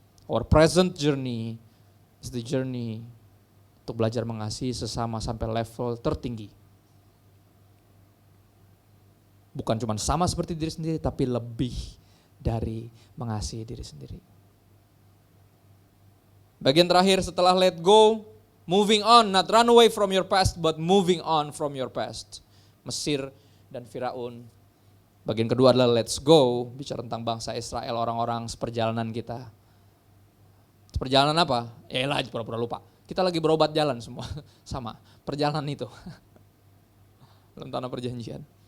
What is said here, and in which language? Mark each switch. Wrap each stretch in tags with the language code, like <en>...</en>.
<en>Our present journey is the journey</en> <id>untuk belajar mengasihi sesama sampai level tertinggi. Bukan cuma sama seperti diri sendiri, tapi lebih dari mengasihi diri sendiri. Bagian terakhir setelah</id> <en>let go, moving on, not run away from your past, but moving on from your past.</en> <id>Mesir dan Firaun. Bagian kedua adalah</id> <en>let's go,</en> <id>bicara tentang bangsa Israel, orang-orang seperjalanan kita. Perjalanan apa? Yaelah, pura-pura lupa. Kita lagi berobat jalan semua, sama. Perjalanan itu. Dalam tanah perjanjian.</id>